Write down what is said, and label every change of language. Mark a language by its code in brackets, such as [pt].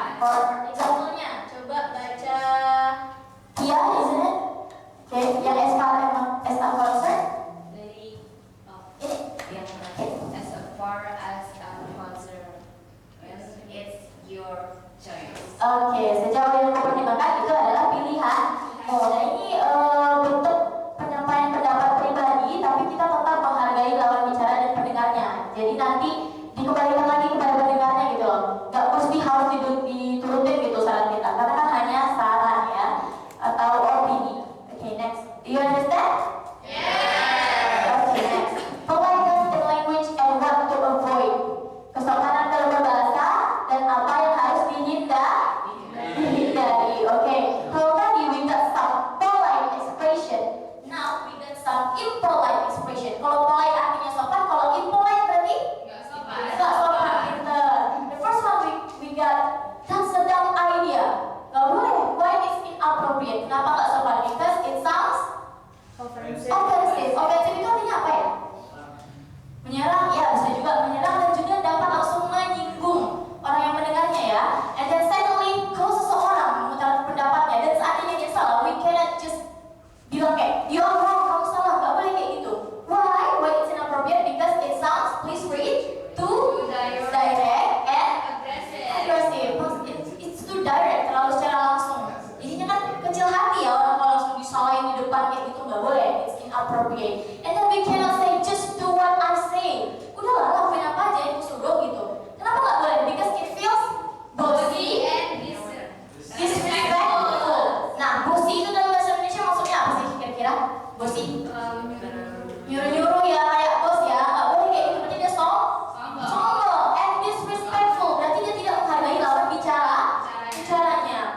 [en] For example-nya, [id] coba baca [en] Tia, isn't it? Okay, yang as far as I'm concerned. Very, [id] Ini. [en] yeah, as far as I'm concerned, it's your choice. [id] Oke, sejauh yang aku pertimbangkan itu adalah pilihan. Oh, nah ini bentuk penyampaian pendapat pribadi, tapi kita tetap menghargai lawan bicara dan pendengarnya. Jadi nanti dikembalikan lagi kepada pendengarnya gitu loh. Gak mesti harus diturutin gitu saran kita, karena kan hanya saran ya atau opini. Oke, [en] next. Do you understand? [id] Okay, next. [en] Politeness in language and what to avoid. [id] Kesopanan dalam berbahasa dan apa yang harus dihindari. [en] Okay. [id] Kalau tadi [en] we got some polite expression. Now we got some impolite expression. [id] Kalau polite artinya sopan, kalau impolite berarti Nggak sopan. nggak sopan. Pinter. [en] The first one we got that's a dumb idea. [id] Nggak boleh. [en] Why is inappropriate? [id] Kenapa nggak sopan? [en] Because it sounds offensive. [id] Offensive itu artinya apa ya? Menyerang, ya bisa juga menyerang dan juga dapat langsung menyinggung orang yang mendengarnya ya. [en] And then secondly, [id] kalau seseorang mengutarakan pendapatnya dan seandainya dia salah, [en] we cannot just [id] bilang kayak, [en] you are wrong, [id] kamu salah, nggak boleh kayak gitu. [en] Why? Why it's inappropriate? Because it sounds, please read, too direct and aggressive. It's too direct, [id] terlalu secara langsung. Jadinya kan kecil hati ya orang kalau langsung disalahin di depan kayak gitu, nggak boleh. [en] It's inappropriate. And then we cannot say just do what I say. [id] Udahlah, lakuin apa aja yang suruh gitu. Kenapa nggak boleh? [en] Because it feels bossy and disrespectful. [id] Nah, bossy itu dalam bahasa Indonesia maksudnya apa sih kira-kira? Bossy? Nyuruh-nyuruh ya kayak bos ya. Nggak boleh kayak gitu. Berarti dia sombong [en] and disrespectful. [id] Berarti dia tidak menghargai lawan bicaranya.